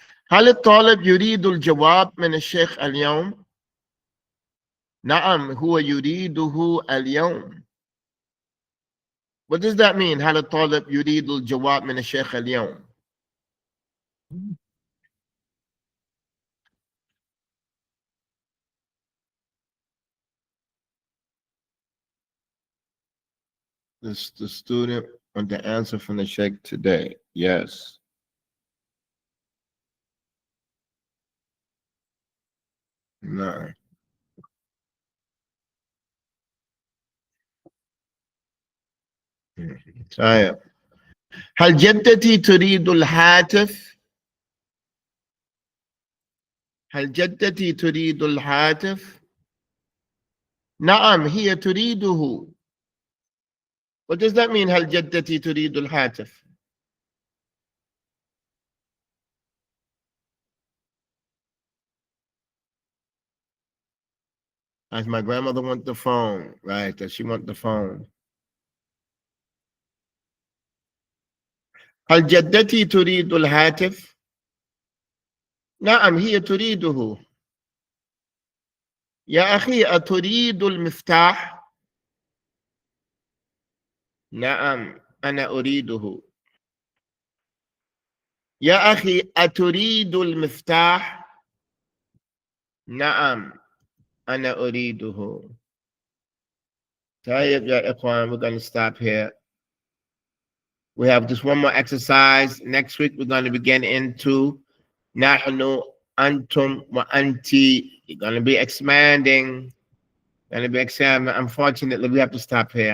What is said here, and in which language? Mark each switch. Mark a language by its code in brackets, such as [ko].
[ar] هل الطالب يريد الجواب من الشيخ اليوم؟ نعم هو يريده اليوم. [en] What does that mean? [ar] هل الطالب يريد الجواب من الشيخ اليوم؟ [en] The student want the answer from the sheikh today. Yes. No. [ar] طيب. هل جدتي تريد الهاتف؟ هل جدتي تريد الهاتف؟ نعم هي تريده. [en] What does that mean? [ar] هل جدتي تريد الهاتف؟ [en] As my grandmother want the phone, right? Does she want the phone? [ar] هل جدتي تريد الهاتف؟ نعم هي تريده. يا أخي أتريد المفتاح؟ نعم أنا أريده. يا أخي أتريد المفتاح؟ نعم أنا أريده. طيب يا إخوان, [en] we're going to stop here. We have just one more exercise. Next week we're going to begin into [ar] نحن أنتم وأنتِ. [en] You're going to be expanding. Unfortunately, we have to stop here.